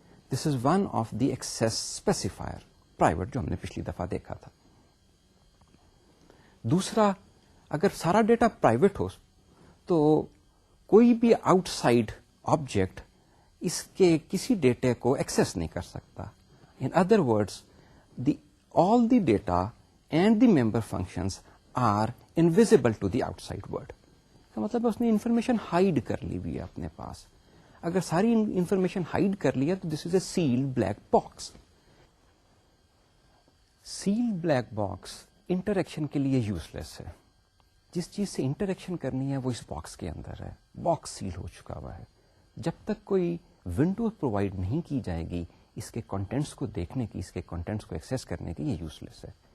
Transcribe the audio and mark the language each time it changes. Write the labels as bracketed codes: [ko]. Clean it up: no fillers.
[en] this is one of the access specifier, private, [ur] جو ہم نے پچھلی دفعہ دیکھا تھا. دوسرا، اگر سارا ڈیٹا پرائیویٹ ہو تو کوئی بھی آؤٹ سائڈ آبجیکٹ اس کے کسی ڈیٹا کو ایکسیس نہیں کر سکتا. [en] In other words, all the data and the member functions are invisible to the outside world. [ur] کا مطلب اس نے انفارمیشن ہائڈ کر لی ہوئی ہے اپنے پاس. اگر ساری انفارمیشن ہائڈ کر لی ہے تو [en] This is a cell black box. [ur] Cell black box interaction کے لیے یوز لیس ہے. جس چیز سے انٹریکشن کرنی ہے وہ اس باکس کے اندر ہے، باکس سیل ہو چکا ہوا ہے. جب تک کوئی ونڈو پرووائڈ نہیں کی جائے گی اس کے کنٹینٹس کو دیکھنے کی، اس کے کنٹینٹس کو ایکسیس کرنے کی، یہ یوز لیس ہے.